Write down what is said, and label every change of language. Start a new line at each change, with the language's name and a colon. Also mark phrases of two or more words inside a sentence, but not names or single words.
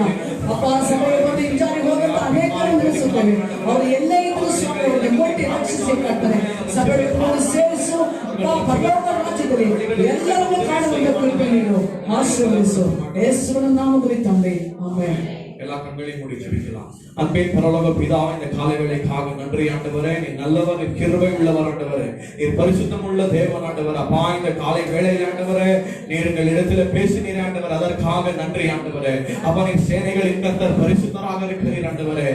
Kannada: ಅಪ್ಪ ಸಭೆಗೆ ಬಂದು ಹಿಂಜಾರಿ ಹೋದಂತ ಅನೇಕರು ನಿಲ್ಲಿಸುತ್ತೇವೆ. ಅವರು ಎಲ್ಲೇ ಇದ್ದರೂ ಸ್ವಾಮಿಯವರಿಗೆ ಮುಟ್ಟಿ ರಕ್ಷಿಸಿ ಕಟ್ತಾರೆ. ಸಭೆಗಳನ್ನು ಸೇರಿಸು, ಪರಲೋಕ ರಾಜ್ಯದಲ್ಲಿ ಎಲ್ಲರನ್ನು ಕಾಣುವಂತ ಕೃಪೆ ನೀನು ಆಶೀರ್ವದಿಸು. ಯೇಸುವಿನ ನಾಮದಲ್ಲಿ ತಂದೆ, ಆಮೆನ್.
Tamil: எல்லா கண்களையும் மூடி ஜெபிக்கலாம். அன்பின் பரலோக பிதாவே, இந்த காலை வேளைக்காக நன்றி ஆண்டவரே. நீ நல்லவர், நீ கிருபை உள்ளவர் ஆண்டவரே, நீர் பரிசுத்தம் உள்ள தேவன் ஆண்டவர். அப்பா, இந்த காலை வேளையில் ஆண்டவரே நீர் எங்கள் இடத்துல பேசினீர் ஆண்டவர், அதற்காக நன்றி ஆண்டவரே. அப்பா, நீர் சேனைகளின் கர்த்தர், பரிசுத்தராக இருக்கிறீர் ஆண்டவரே.